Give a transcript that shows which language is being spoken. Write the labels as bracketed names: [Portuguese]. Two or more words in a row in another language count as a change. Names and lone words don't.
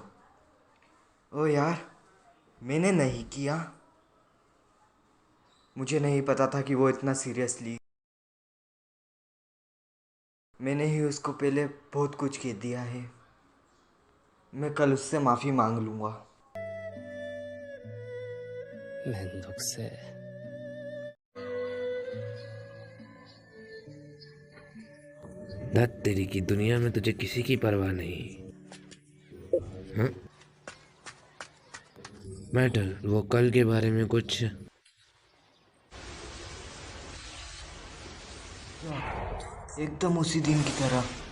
[Hindi] ओ यार, मैंने नहीं किया। मुझे नहीं पता था कि वो इतना सीरियसली। मैंने ही उसको पहले बहुत कुछ कह दिया है। मैं कल उससे माफ़ी मांग लूँगा। [Japanese] めんどくせえ。 [Hindi] धत तेरी की दुनिया में तुझे किसी की परवाह नहीं। हाँ? मैटर वो कल के बारे में कुछ। एकदम उसी दिन की तरह।